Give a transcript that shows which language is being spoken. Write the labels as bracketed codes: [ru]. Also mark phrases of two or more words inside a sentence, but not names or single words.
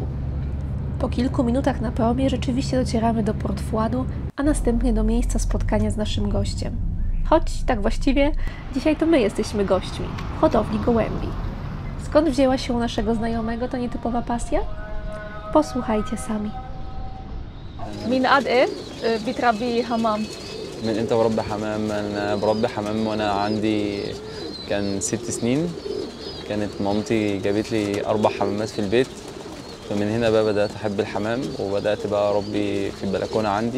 [pl] Po kilku minutach na promie rzeczywiście docieramy do Port Fuadu, a następnie do miejsca spotkania z naszym gościem. Choć tak właściwie dzisiaj to my jesteśmy gośćmi w hodowli gołębi. Skąd wzięła się u naszego znajomego ta nietypowa pasja? Posłuchajcie sami. [ar] من قد ايه بتربي حمام؟ من امتى بربي حمام؟ انا بربي حمام وانا عندي كان 6 سنين. كانت مامتي جابت لي 4 حمامات في البيت، فمن هنا بقى بدأت أحب الحمام وبدأت بقى أربي في البلكونة عندي.